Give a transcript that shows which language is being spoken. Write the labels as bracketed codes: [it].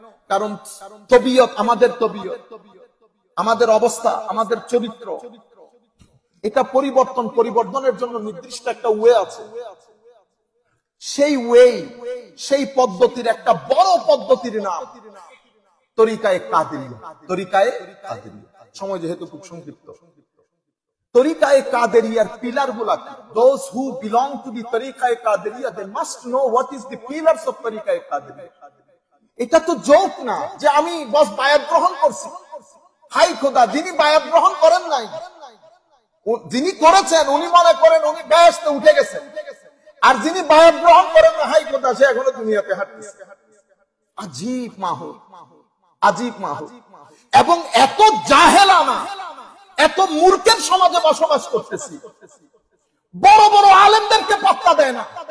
[bn] কারণ তবিয়ত, আমাদের তবিয়ত, আমাদের অবস্থা, আমাদের চরিত্র, এটা পরিবর্তনের জন্য নির্দিষ্ট একটা ওয়ে আছে। সেই ওয়ে, সেই পদ্ধতির একটা বড় পদ্ধতির নাম তরিকায়ে কাদেরিয়া। তরিকায়ে কাদেরিয়া, সময় যেহেতু খুব সংক্ষিপ্ত, তরিকায়ে কাদেরিয়ার পিলার গুলা কি? [en] Those who belong to the Tariqa e Qadiriya, they must know what is the pillars of Tariqa e Qadiriya. [bn] এটা তো জোক না যে আমি বস বায়াত গ্রহণ করছি। হাই খোদা, যিনি বায়াত গ্রহণ করেন নাই, যিনি করেছেন উনি মনে করেন উনি বেহেশতে উঠে গেছেন, আর যিনি বায়াত গ্রহণ করেন না, হাই খোদা, সে এখনো দুনিয়াতে হাঁটতেছে। আজীব মাহৌল, আজীব মাহৌল। এবং এত জাহেলানা, এত মূর্খের সমাজে বসবাস করতেছি, বড় বড় আলেমদেরকে পাত্তা দেয় না।